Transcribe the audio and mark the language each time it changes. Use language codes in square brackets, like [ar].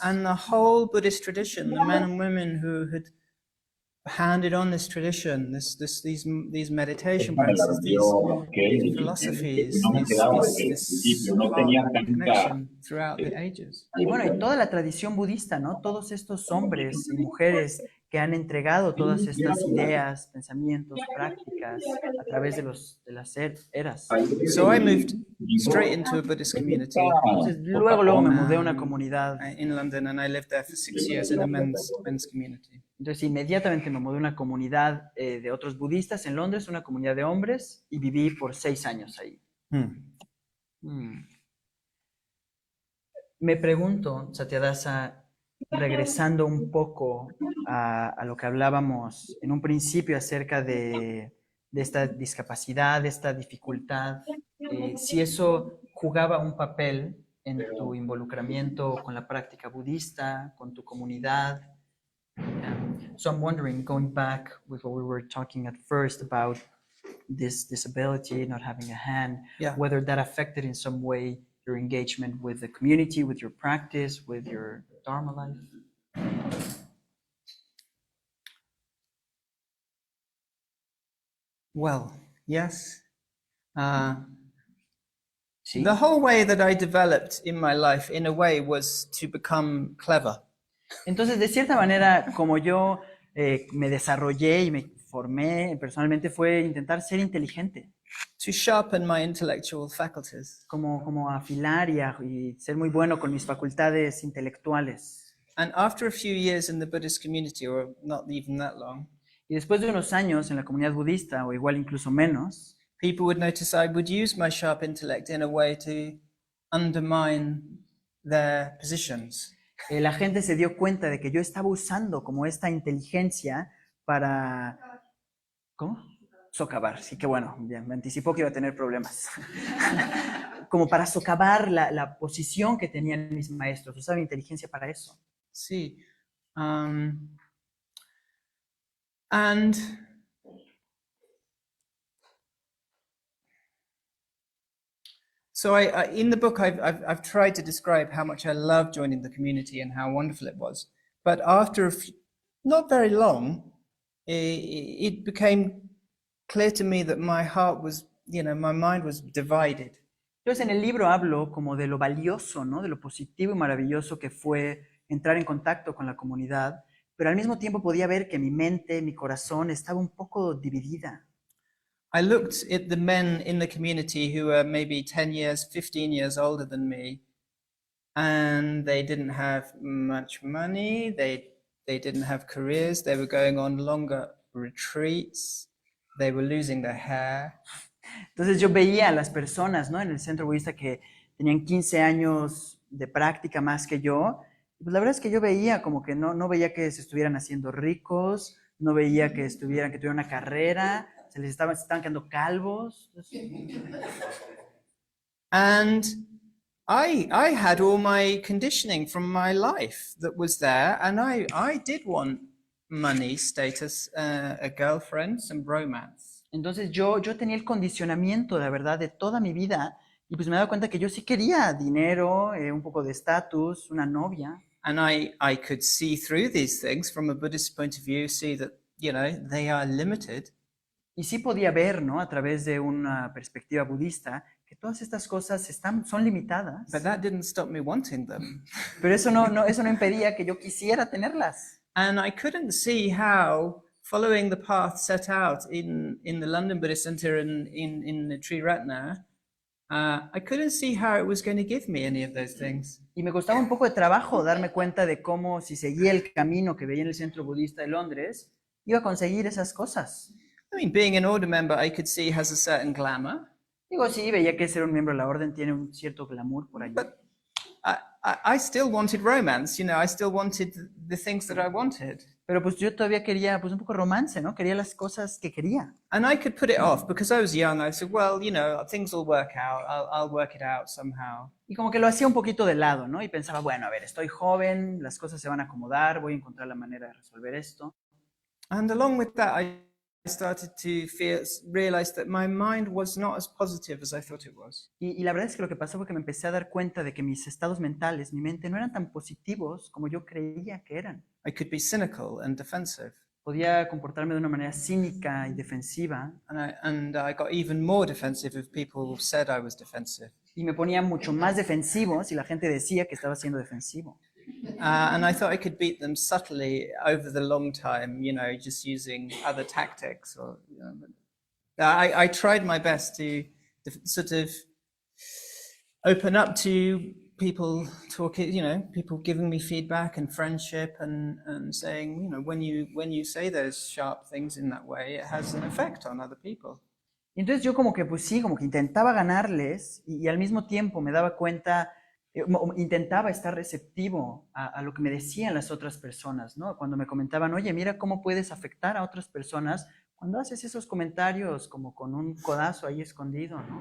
[en] And the whole Buddhist tradition, the men and women who had handed on this tradition, these meditation [es] Me la [en] practices, these [es] dio aquel y [en] philosophies, [es] no me quedaba de [en] this [es] yo no [en] heart [es] tenía tanta [en] connection throughout the ages. [es] Y bueno, y toda la tradición budista, ¿no? Todos estos hombres y mujeres que han entregado todas estas ideas, pensamientos, prácticas a través de las eras. [en] So I moved straight into a Buddhist community [es] Entonces, luego me mudé a una comunidad. [en] in London, and I lived there for 6 years in a men's community. [es] Entonces, inmediatamente me mudé a una comunidad de otros budistas en Londres, una comunidad de hombres, y viví por 6 años ahí. Me pregunto, Satyadasa, regresando un poco a lo que hablábamos en un principio acerca de esta discapacidad, de esta dificultad, si eso jugaba un papel en tu involucramiento con la práctica budista, con tu comunidad. [en] So I'm wondering, going back with what we were talking at first about this disability, not having a hand, whether that affected in some way your engagement with the community, with your practice, with your Dharma life? Well, yes. [es] Sí. [en] The whole way that I developed in my life, in a way, was to become clever. [es] Entonces, de cierta manera, como yo me desarrollé y me formé personalmente, fue intentar ser inteligente. [en] To sharpen my intellectual faculties. [es] Como afilar y ser muy bueno con mis facultades intelectuales. [en] And after a few years in the Buddhist community, or not even that long, [es] y después de unos años en la comunidad budista, o igual incluso menos, [en] people would notice I would use my sharp intellect in a way to undermine their positions. [es] La gente se dio cuenta de que yo estaba usando como esta inteligencia para... ¿Cómo? Socavar. Sí, que bueno, bien, me anticipó que iba a tener problemas. Como para socavar la posición que tenían mis maestros. Usaba mi inteligencia para eso. Sí. [en] And so in the book, I've tried to describe how much I loved joining the community and how wonderful it was. But after not very long, it became clear to me that my heart was, my mind was divided. [es] Entonces en el libro hablo como de lo valioso, ¿no? De lo positivo y maravilloso que fue entrar en contacto con la comunidad, pero al mismo tiempo podía ver que mi mente, mi corazón estaba un poco dividida. [en] I looked at the men in the community who were maybe 10 years, 15 years older than me, and they didn't have much money, they didn't have careers, they were going on longer retreats, they were losing their hair. [es] Entonces yo veía a las personas, ¿no? En el centro budista que tenían 15 años de práctica más que yo, y pues la verdad es que yo veía como que no veía que se estuvieran haciendo ricos, no veía que tuvieran una carrera, se estaban quedando calvos. [en] And I had all my conditioning from my life that was there, and I did want money, status, a girlfriend, some romance. [es] Entonces yo tenía el condicionamiento, la verdad, de toda mi vida, y pues me he dado cuenta que yo sí quería dinero, un poco de estatus, una novia. [en] And I could see through these things from a Buddhist point of view, see that, they are limited. [es] Y sí podía ver, ¿no? A través de una perspectiva budista, que todas estas cosas son limitadas. [en] But that didn't stop me wanting them. [es] Pero eso no impedía que yo quisiera tenerlas. [en] And I couldn't see how following the path set out in the London Buddhist Center in the Triratna, I couldn't see how it was going to give me any of those things. [es] Y me costaba un poco de trabajo darme cuenta de cómo, si seguía el camino que veía en el Centro Budista de Londres, iba a conseguir esas cosas. [en] I mean, being an order member, I could see has a certain glamour. [es] Digo, sí, veía que ser un miembro de la orden tiene un cierto glamour por ahí. [en] But I still wanted romance, I still wanted the things that I wanted. [es] Pero pues yo todavía quería pues un poco romance, ¿no? Quería las cosas que quería. [en] And I could put it off because I was young. I said, well, things will work out. I'll work it out somehow. [es] Y como que lo hacía un poquito de lado, ¿no? Y pensaba, bueno, a ver, estoy joven, las cosas se van a acomodar, voy a encontrar la manera de resolver esto. [en] And along with that, I started to realize that my mind was not as positive as I thought it was. [es] Y la verdad es que lo que pasó fue que me empecé a dar cuenta de que mis estados mentales, mi mente, no eran tan positivos como yo creía que eran. [en] I could be cynical and defensive. [es] podía comportarme de una manera cínica y defensiva, [en] and I got even more defensive if people said I was defensive. [es] y me ponía mucho más defensivo si la gente decía que estaba siendo defensivo. [en] And I thought I could beat them subtly over the long time, just using other tactics. I tried my best to sort of open up to people talking, people giving me feedback and friendship and saying, when you say those sharp things in that way, it has an effect on other people. [es] Y entonces yo como que, pues sí, como que intentaba ganarles y al mismo tiempo me daba cuenta, intentaba estar receptivo a lo que me decían las otras personas, ¿no? Cuando me comentaban, oye, mira cómo puedes afectar a otras personas cuando haces esos comentarios como con un codazo ahí escondido, ¿no?